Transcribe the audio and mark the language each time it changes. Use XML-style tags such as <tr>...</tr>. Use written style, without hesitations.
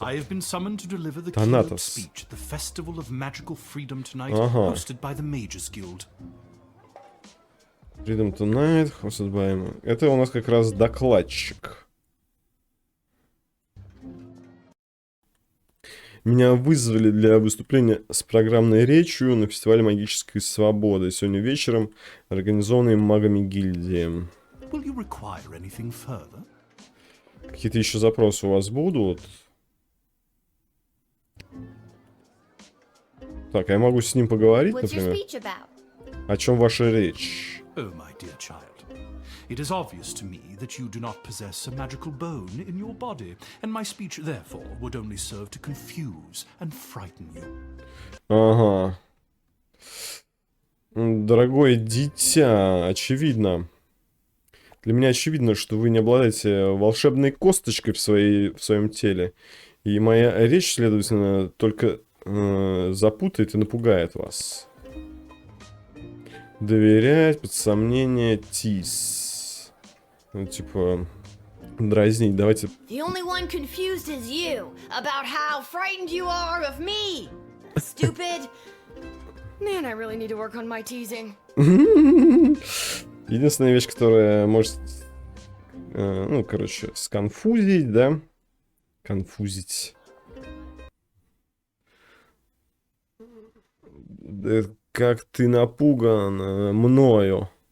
<en>I have been summoned to deliver the Thanatos. keynote speech at the Festival of Magical Freedom tonight,</en> <ru>Ага.</ru> <en>hosted by the Mages Guild. Freedom Tonight, hosted by...</en> <ru>Это у нас как раз докладчик. Меня вызвали для выступления с программной речью на фестивале магической свободы. Сегодня вечером, организованный магами гильдии.</ru> <en>Will you require anything further?</en> <ru>Какие-то еще запросы у вас будут? Так, а я могу с ним поговорить,</ru> <en>What's your</en> <ru>например?</ru> <en>speech about?</en> <ru>О чем ваша речь?</ru> <en>Oh, my dear child. It is obvious to me that you do not possess a magical bone in your body, and my speech, therefore, would only serve to confuse and frighten you.</en> <ru>Ага. Дорогое дитя, очевидно. Для меня очевидно, что вы не обладаете волшебной косточкой в своем теле. И моя речь, следовательно, только запутает и напугает вас. Доверять, под сомнение, тиз. Ну, типа, дразнить. Давайте...</ru> <en>The only one confused is you about how frightened you are of me. Stupid. Man, I really need to work on my teasing.</en> <ru>Единственная вещь, которая может, ну, короче, сконфузить, да? Конфузить. Да, как ты напуган мною.</ru>